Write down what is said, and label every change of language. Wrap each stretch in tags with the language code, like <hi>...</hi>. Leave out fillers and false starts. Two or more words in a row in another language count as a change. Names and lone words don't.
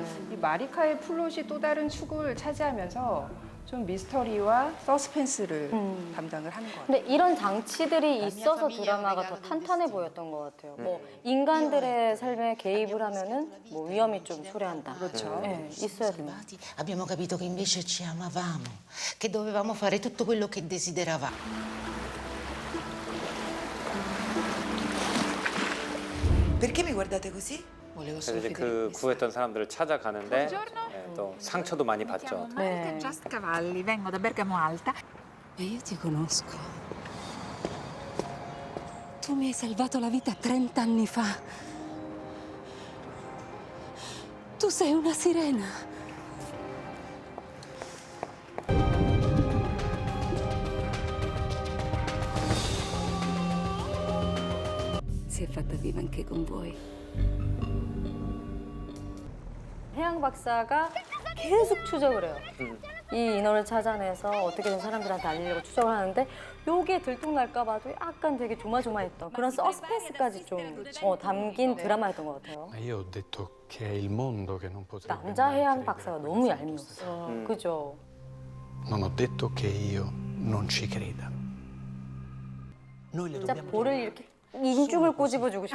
<ko>이 마리카의 플롯이 또 다른 축을 차지하면서 좀 미스터리와 서스펜스를 담당을 하는 것 같아요. 근데 이런 장치들이 있어서 드라마가 더 탄탄해 보였던 것 같아요. 뭐 인간들의 삶에 개입을 하면은 뭐 위험이 좀 초래한다. 그렇죠. 네, 있어야 된다.</ko> <it>Abbiamo capito che invece ci amavamo, che dovevamo fare tutto quello che desideravamo. Perché mi guardate così? Volevo</it> <ko>그래서</ko> <it>solo</it> <ko>이제</ko> <it>vedere</it> <ko>그</ko> <it>questo.</it> <ko>구했던 사람들을 찾아가는데 또 상처도 많이 받죠. 네.</ko> <it>Just Cavalli, vengo da Bergamo Alta. Ma io ti conosco. Tu Tu mi hai salvato la vita 30 anni fa. Tu sei una sirena. Si è fatta viva anche con voi.</it> <ko>해양 박사가 계속 추적을 해요. 이 인어를 찾아내서 어떻게든 사람들한테 알리려고 추적을 하는데 요게 들통날까 봐도 약간 되게 조마조마했던 그런 서스펜스까지 좀 담긴 드라마였던 것 같아요.</ko> <it>Ma io ho detto che è il mondo che non potrebbe</it> <ko>남자</ko> <it>mai</it> <ko>해양</ko> <it>credere</it> <ko>박사가</ko> <it>alle</it> <ko>너무</ko> <it>cose</it> <ko>얄미웠어.</ko> <it>giuste.</it> <ko>그죠?</ko> <it>Non ho detto che io non ci creda. Noi le</it> <ko>진짜</ko> <it>dobbiamo</it> <ko>볼을 이렇게 인중을 꼬집어주고 싶었어.</ko>